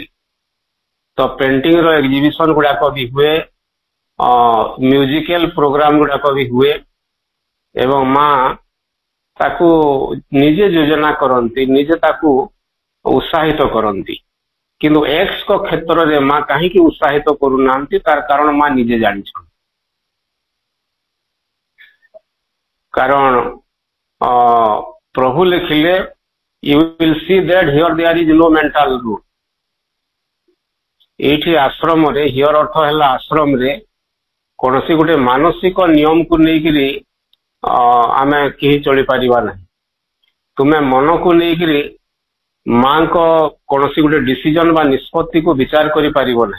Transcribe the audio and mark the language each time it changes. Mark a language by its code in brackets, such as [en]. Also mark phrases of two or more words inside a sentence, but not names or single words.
[or] ତ ପେଣ୍ଟିଂ ର ଏକ୍ଜିବିସନ ଗୁଡାକ ବି ହୁଏ, [en] musical program [or] ଗୁଡାକ ବି ହୁଏ ଏବଂ ମା ତାକୁ ନିଜେ ଯୋଜନା କରନ୍ତି, ନିଜେ ତାକୁ ଉତ୍ସାହିତ କରନ୍ତି। କିନ୍ତୁ ଏକ୍ସଙ୍କ କ୍ଷେତ୍ରରେ ମା କାହିଁକି ଉତ୍ସାହିତ କରୁନାହାନ୍ତି ତାର କାରଣ ମା ନିଜେ ଜାଣିଛନ୍ତି। କାରଣ ପ୍ରଭୁ ଲେଖିଲେ [en] you will see that here there is no mental rule। [or] ଏଇଠି ଆଶ୍ରମରେ ହିୟର ଅର୍ଥ ହେଲା ଆଶ୍ରମରେ କୌଣସି ଗୋଟେ ମାନସିକ ନିୟମକୁ ନେଇକିରି ଆମେ କେହି ଚଳିପାରିବା ନାହିଁ। ତୁମେ ମନକୁ ନେଇକିରି ମାଙ୍କ କୌଣସି ଗୋଟେ ଡିସିଜନ ବା ନିଷ୍ପତ୍ତିକୁ ବିଚାର କରିପାରିବ ନାହିଁ।